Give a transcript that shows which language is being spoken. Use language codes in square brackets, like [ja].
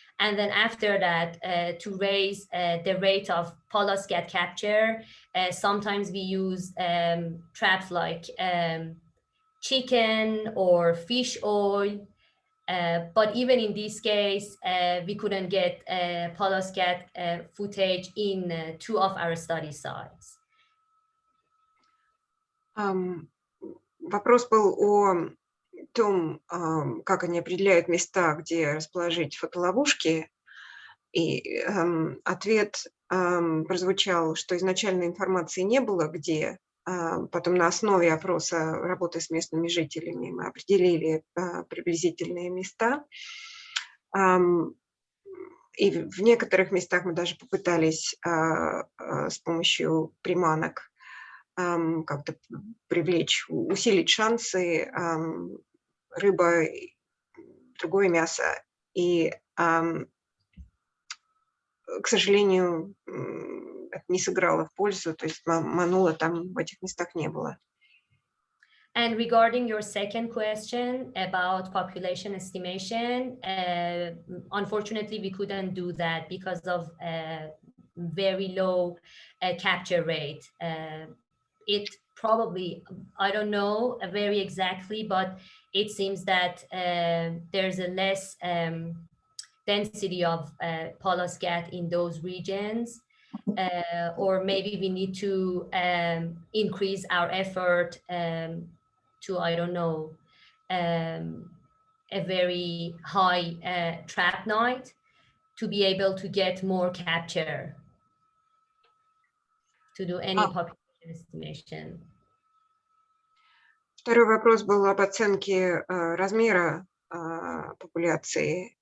[en] And then after that, to raise the rate of Pallas Scads capture, sometimes we use traps like chicken or fish oil. But even in this case, we couldn't get Pallas Scads footage in 2 of our study sites. [ru] Вопрос был о том, как они определяют места, где расположить фотоловушки. И ответ прозвучал, что изначально информации не было, где. Потом на основе опроса работы с местными жителями мы определили приблизительные места. И в некоторых местах мы даже попытались с помощью приманок как-то привлечь, усилить шансы, рыба, другое мясо. И, к сожалению, это не сыграло в пользу, то есть манула там в этих местах не было. [en] And regarding your second question about population estimation, unfortunately, we couldn't do that because of very low capture rate. It probably, I don't know very exactly, but it seems that there's a less density of Pallas Scads in those regions. Or maybe we need to increase our effort to, I don't know, a very high trap night to be able to get more capture, to do any population estimation. [ru] Второй вопрос был об оценке размера популяции.